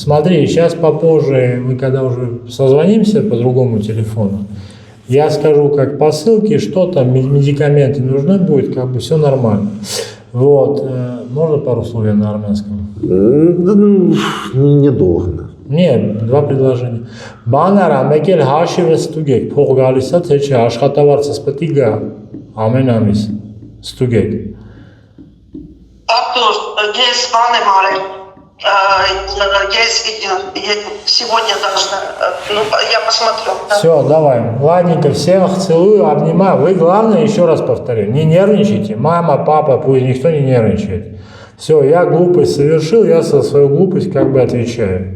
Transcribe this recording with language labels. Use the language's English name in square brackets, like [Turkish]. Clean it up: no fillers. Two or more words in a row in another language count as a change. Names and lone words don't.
[Russian] Смотри, сейчас попозже, мы когда уже созвонимся по другому телефону, я скажу, как по ссылке, что там, медикаменты нужны будет, как бы все нормально. Вот. Можно пару слов на армянском? Недолго. Нет, 2 предложения. [Armenian] Բանարա, մեկ էլ հաշիվը ստուգեք, փող գալիս է, թե չէ, աշխատավարձս պետք է գա ամեն ամիս, ստուգեք։ [Russian] Артур, есть планы, Мария. Сегодня должна. Ну, я посмотрю. Все, давай. Ладненько, всех целую, обнимаю. Вы, главное, еще раз повторю, не нервничайте. Мама, папа, пусть никто не нервничает. Все, я глупость совершил, я за свою глупость как бы отвечаю.